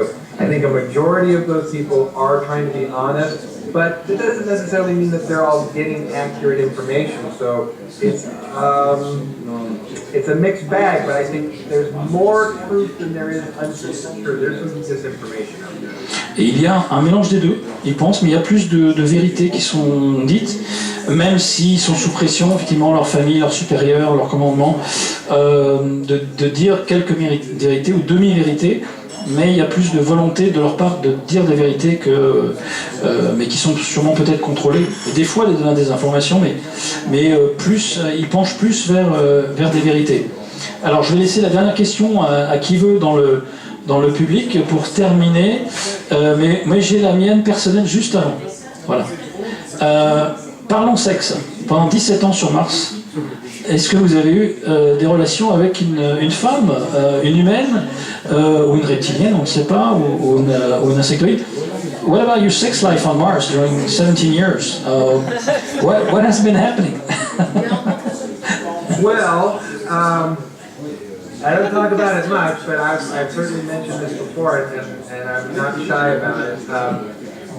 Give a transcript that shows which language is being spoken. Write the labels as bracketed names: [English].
[English] So I think a majority of those people are trying to be honest, but it doesn't necessarily mean that they're all getting accurate information. So it's a mixed bag, but I think there's more truth than there is untruth. Sure, there's some disinformation out there. [French] Et il y a un mélange des deux, ils pensent, mais il y a plus de vérités qui sont dites, même s'ils sont sous pression, effectivement, leur famille, leurs supérieurs, leurs commandements, de dire quelques vérités ou demi-vérités, mais il y a plus de volonté de leur part de dire des vérités mais qui sont sûrement peut-être contrôlées, et des fois des informations, mais ils penchent plus vers des vérités. Alors je vais laisser la dernière question à qui veut dans le public pour terminer, mais j'ai la mienne personnelle juste avant. Voilà. parlons sexe. Pendant 17 ans sur Mars, est-ce que vous avez eu des relations avec une femme, une humaine, ou une reptilienne, on ne sait pas, ou une insectoïde? [English] What about your sex life on Mars during 17 years? What has been happening? Well, I don't talk about it much, but I've certainly mentioned this before, and I'm not shy about it.